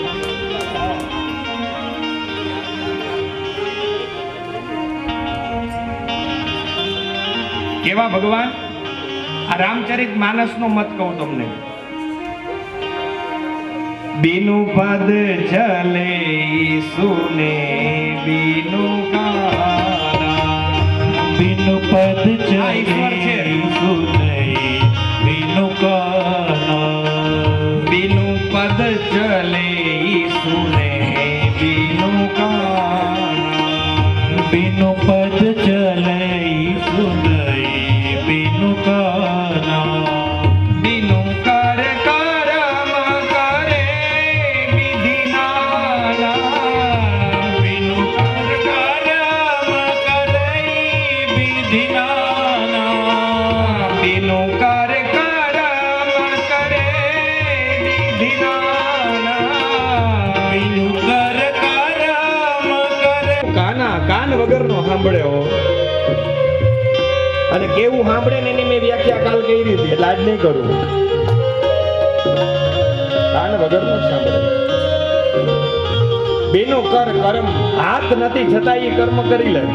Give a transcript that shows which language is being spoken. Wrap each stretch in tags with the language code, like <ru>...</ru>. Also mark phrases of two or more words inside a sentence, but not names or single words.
<gu>કેવા ભગવાન? આ રામચરિત માનસનો મત કહું તમને.</gu> <awa>बीनु पद चले सुने बीनु काना, बिनु पद</awa> <gu>આ ઈશ્વર છે.</gu> <awa>चले सुनई बिनु काना, बीनु पद चले सुने बीनु काना, बिनु पद चले सुनई बिनु काना, बीनु कर करम करे विधि नाना, बिनु कर करम करई विधि नाना, बीनु कर करम करे विधि नाना. बिनु कर करम करे</awa> <gu>કાના કાન વગરનો સાંભળ્યો અને કેવું સાંભળે ને એની મેં વ્યાખ્યા કાલ કરી હતી, એટલે આજ નહીં કરું. કાન વગરનો જ સાંભળે.</gu> <awa>बेनो कर कर्म,</awa> <gu>હાથ નથી છતાં એ કર્મ કરી લે.</gu>